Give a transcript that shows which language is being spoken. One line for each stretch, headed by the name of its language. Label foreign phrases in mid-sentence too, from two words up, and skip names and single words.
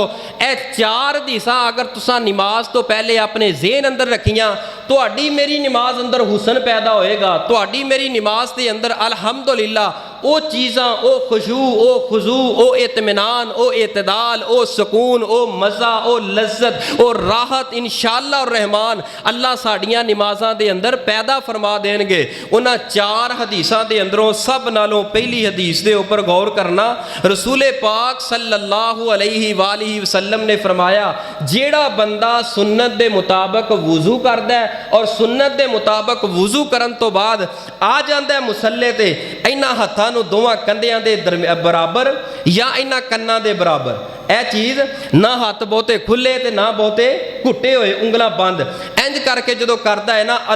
Punjabi: اے 4 حدیثاں اگر تُساں نماز توں پہلے اپنے ذہن اندر رکھیاں، تُہاڈی میری نماز اندر حسن پیدا ہوئےگا، تُہاڈی میری نماز کے اندر الحمدللہ او چیزاں، او خشوع، او خضوع، او اطمینان، او اعتدال، او سکون، او مزہ، او لذت، او راحت ان شاء اللہ اور رحمان اللہ ساڈیاں نمازاں دے اندر پیدا فرما دین گے. اوہناں 4 حدیثاں دے اندروں سب نالوں پہلی حدیث دے اُتے غور کرنا. رسولِ پاک
Arabic: صلى الله عليه وآله وسلم
Punjabi: نے فرمایا، جیہڑا بندہ سنت دے مطابق وضو کردا ہے اور سنت دے مطابق وضو کرن توں بعد آ جاندا ہے مصلے تے، اِنہاں ہتھاں نوں دوواں کندھیاں دے برابر یا اِنہاں کناں دے برابر، یہ چیز نہ ہتھ بہتے کھلے تے نہ بہتے گھٹے ہوئے، انگلاں بند، اِنج کر کے جدوں کردا ہے نا